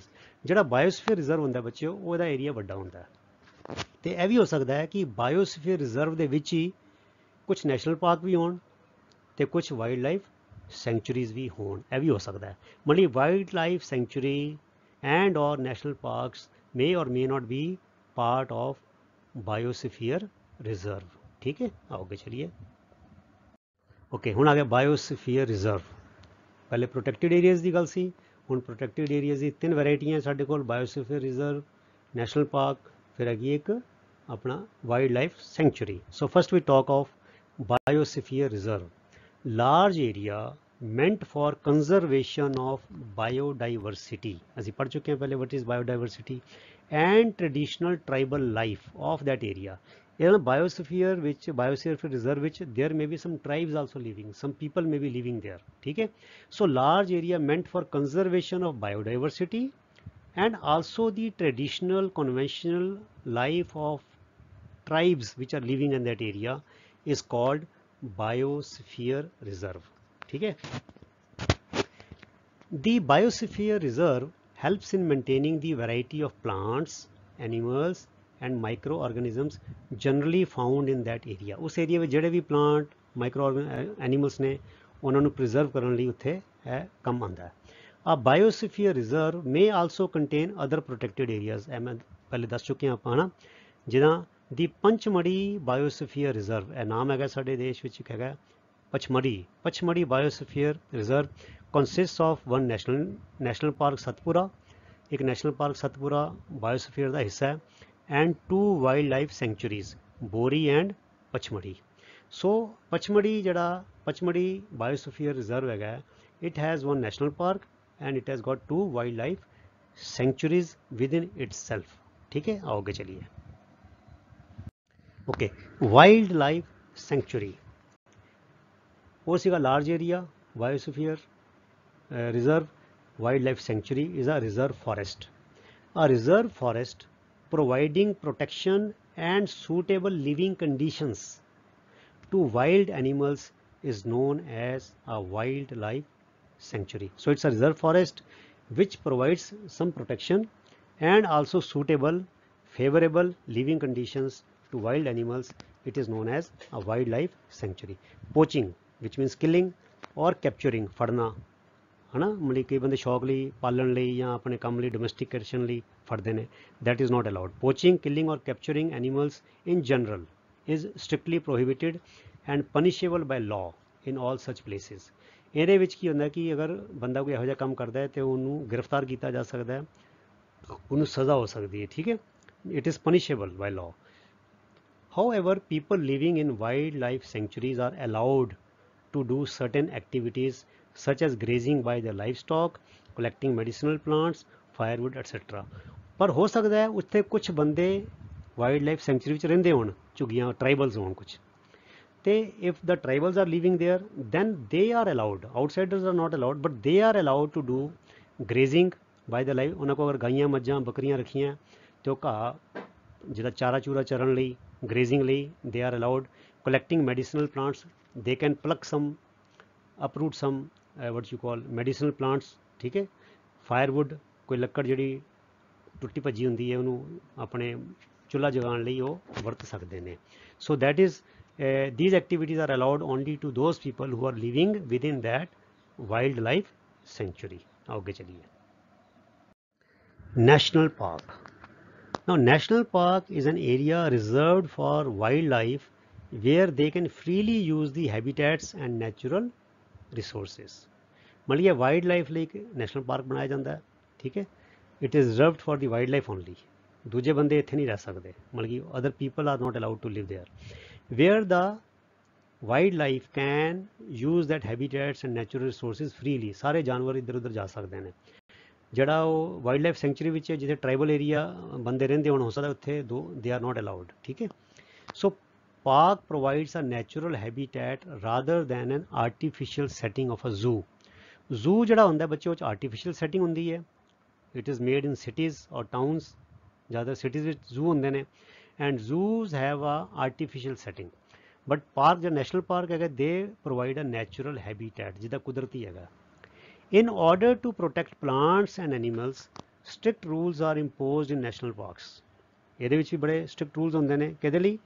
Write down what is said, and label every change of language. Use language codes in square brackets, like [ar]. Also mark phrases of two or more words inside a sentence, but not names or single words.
[pa] ਜਿਹੜਾ [en] biosphere reserve [pa] ਹੁੰਦਾ ਬੱਚਿਓ, ਉਹਦਾ ਏਰੀਆ ਵੱਡਾ ਹੁੰਦਾ ਹੈ, ਤੇ ਇਹ ਵੀ ਹੋ ਸਕਦਾ ਹੈ ਕਿ [en] biosphere reserve [pa] ਦੇ ਵਿੱਚ ਹੀ ਕੁਝ [en] national park [pa] ਵੀ ਹੋਣ ਤੇ ਕੁਝ [en] wild life sanctuaries [pa] ਵੀ ਹੋਣ, ਇਹ ਵੀ ਹੋ ਸਕਦਾ ਹੈ। [en] ਮਤਲਬ wild life sanctuary and or national parks may or may not be part of biosphere reserve, [hi] ठीक है। आओगे चलिए। ओके, [pa] ਹੁਣ ਆ ਗਿਆ [en] biosphere reserve. [pa] ਪਹਿਲੇ [en] protected areas [pa] ਦੀ ਗੱਲ ਸੀ, ਹੁਣ [en] protected areas [pa] ਦੀ ਤਿੰਨ ਵੈਰਾਈਟੀਆਂ ਸਾਡੇ ਕੋਲ, [en] biosphere reserve, national park, [pa] ਫਿਰ ਹੈਗੀ ਇੱਕ ਆਪਣਾ [en] wild life sanctuary. so first we talk of biosphere reserve, large area meant for conservation of biodiversity, [pa] ਅਸੀਂ ਪੜ੍ਹ ਚੁੱਕੇ ਹਾਂ ਪਹਿਲੇ [en] what is biodiversity, and traditional tribal life of that area. In a biosphere reserve which there may be some tribes also living, some people may be living there, [hi] ठीक है. [en] So large area meant for conservation of biodiversity and also the traditional conventional life of tribes which are living in that area is called biosphere reserve, [hi] ठीक है. [en] The biosphere reserve helps in maintaining the variety of plants, animals and microorganisms generally found in that area. [pa] उस area ਵਿੱਚ ਜਿਹੜੇ ਵੀ plant, [en] micro animals [pa] ਨੇ ਉਹਨਾਂ ਨੂੰ preserve ਕਰਨ ਲਈ ਉੱਥੇ ਇਹ ਕੰਮ ਆਉਂਦਾ ਹੈ. [en] A biosphere reserve may also contain other protected areas. [pa] ਇਹ ਮੈਂ ਪਹਿਲੇ ਦੱਸ ਚੁੱਕੇ ਹਾਂ ਆਪਾਂ, ਹਨਾ. ਜਿੱਦਾਂ ਦੀ ਪੰਚਮੜੀ [en] biosphere reserve, [pa] ਇਹ ਨਾਮ ਹੈਗਾ ਸਾਡੇ ਦੇਸ਼ ਵਿੱਚ ਇੱਕ ਹੈਗਾ ਪਚਮੜੀ [en] biosphere reserve consists of one national park Satpura, [pa] एक [en] national park Satpura biosphere [pa] ਦਾ ਹਿੱਸਾ ਹੈ, [en] and 2 wildlife sanctuaries Bori and Pachmadi. So Pachmadi biosphere reserve ਹੈਗਾ, it has one national park and it has got 2 wildlife sanctuaries within itself, [hi] ठीक है. आओगे चलिए. [en] Okay, wildlife sanctuary [pa] ਵੋ ਸੀਗਾ [en] large area biosphere reserve. Wildlife sanctuary is a reserve forest. A reserve forest providing protection and suitable living conditions to wild animals is known as a wildlife sanctuary. So it's a reserve forest which provides some protection and also suitable favorable living conditions to wild animals. It is known as a wildlife sanctuary. Poaching, which means killing, or capturing, [pa] ਫੜਨਾ, [hi] है ना. [pa] ਮਤਲਬ ਕਈ ਬੰਦੇ ਸ਼ੌਕ ਲਈ ਪਾਲਣ ਲਈ ਜਾਂ ਆਪਣੇ ਕੰਮ ਲਈ ਡੋਮੈਸਟੀਕੇਸ਼ਨ ਲਈ ਫੜਦੇ ਨੇ. [en] that is not allowed. Poaching, killing or capturing animals in general is strictly prohibited and punishable by law in all such places. [pa] ਇਹਦੇ ਵਿੱਚ ਕੀ ਹੁੰਦਾ ਕਿ ਅਗਰ ਬੰਦਾ ਕੋਈ ਇਹੋ ਜਿਹਾ ਕੰਮ ਕਰਦਾ ਹੈ ਤੇ ਉਹਨੂੰ ਗ੍ਰਿਫਤਾਰ ਕੀਤਾ ਜਾ ਸਕਦਾ ਹੈ, ਉਹਨੂੰ ਸਜ਼ਾ ਹੋ ਸਕਦੀ ਹੈ, ਠੀਕ ਹੈ. [en] it is punishable by law. However, people living in wildlife sanctuaries are allowed to do certain activities such as grazing by their livestock, collecting medicinal plants, firewood, etc. [pa] ਪਰ ਹੋ ਸਕਦਾ ਹੈ ਉੱਥੇ ਕੁਝ ਬੰਦੇ [en] wild life sanctuary [pa] ਵਿੱਚ ਰਹਿੰਦੇ ਹੋਣ, ਝੁੱਗੀਆਂ ਟਰਾਈਬਲਸ ਹੋਣ ਕੁਝ, ਤੇ [en] if the tribals are living there then they are allowed, outsiders are not allowed, but they are allowed to do grazing by the life. [pa] ਉਹਨਾਂ ਕੋਲ ਅਗਰ ਗਾਈਆਂ ਮੱਝਾਂ ਬੱਕਰੀਆਂ ਰੱਖੀਆਂ ਤੇ ਉਹ ਘਾਹ ਜਿਹੜਾ ਚਾਰਾ ਚੂਰਾ ਚਰਨ ਲਈ, grazing ਲਈ, [en] they are allowed. Collecting medicinal plants, they can pluck some, uproot some what you call medicinal plants, [pa] ਠੀਕ ਹੈ. firewood, ਕੋਈ ਲੱਕੜ ਜਿਹੜੀ ਟੁੱਟੀ ਭੱਜੀ ਹੁੰਦੀ ਹੈ ਉਹਨੂੰ ਆਪਣੇ ਚੁੱਲ੍ਹਾ ਜਗਾਉਣ ਲਈ ਉਹ ਵਰਤ ਸਕਦੇ ਨੇ. [en] so that is these activities are allowed only to those people who are living within that wildlife sanctuary. [hi] आगे चलिए. [en] National Park. Now national park is an area reserved for wildlife where they can freely use the habitats and natural resources. [hi] मतलब ये [en] wild life [pa] ਲਈ [en] national park [pa] ਬਣਾਇਆ ਜਾਂਦਾ ਹੈ, ਠੀਕ ਹੈ. [en] it is reserved for the wild life only. [pa] ਦੂਜੇ ਬੰਦੇ ਇੱਥੇ ਨਹੀਂ ਰਹਿ ਸਕਦੇ, ਮਤਲਬ ਕਿ [en] other people are not allowed to live there where the wild life can use that habitats and natural resources freely. [pa] ਸਾਰੇ ਜਾਨਵਰ ਇੱਧਰ ਉੱਧਰ ਜਾ ਸਕਦੇ ਨੇ. ਜਿਹੜਾ ਉਹ [en] wild life sanctuary [pa] ਵਿੱਚ ਜਿੱਥੇ [en] tribal area [pa] ਬੰਦੇ ਰਹਿੰਦੇ ਹੋਣ, ਹੋ ਸਕਦਾ ਉੱਥੇ [en] they are not allowed, [pa] ਠੀਕ ਹੈ. [en] ਸੋ park provides a natural habitat rather than an artificial setting of a zoo. [pa] zoo ਜਿਹੜਾ ਹੁੰਦਾ ਬੱਚੇ ਉਹ 'ਚ [en] artificial setting [pa] ਹੁੰਦੀ ਹੈ. [en] it is made in cities or towns. [pa] ਜ਼ਿਆਦਾ cities ਵਿੱਚ zoo ਹੁੰਦੇ ਨੇ [en] and zoos have a artificial setting. but park [pa] ਜਿਹੜਾ national park ਹੈਗਾ [en] they provide a natural habitat [pa] ਜਿਹਦਾ ਕੁਦਰਤੀ ਹੈਗਾ. [en] in order to protect plants and animals, strict rules are imposed in national parks. [pa] ਇਹਦੇ ਵਿੱਚ ਵੀ ਬੜੇ [en] strict rules [pa] ਹੁੰਦੇ ਨੇ. ਕਿਹਦੇ ਲਈ?